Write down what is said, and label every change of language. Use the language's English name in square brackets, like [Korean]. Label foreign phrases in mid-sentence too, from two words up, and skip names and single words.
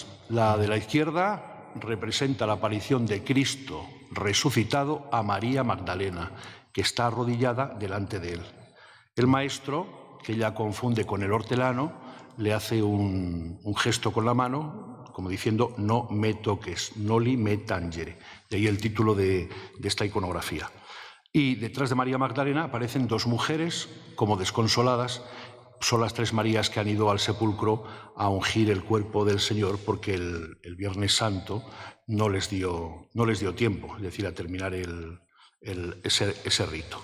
[Spanish] La de la izquierda representa la aparición de Cristo resucitado a María Magdalena, que está arrodillada delante de él. El maestro, que ella confunde con el hortelano, le hace un gesto con la mano, como diciendo, no me toques, [Latin] noli me tangere. [Spanish] De ahí el título de esta iconografía. Y detrás de María Magdalena aparecen 2 mujeres como desconsoladas. Son las 3 Marías que han ido al sepulcro a ungir el cuerpo del Señor porque el Viernes Santo no les dio tiempo, es decir, a terminar ese rito.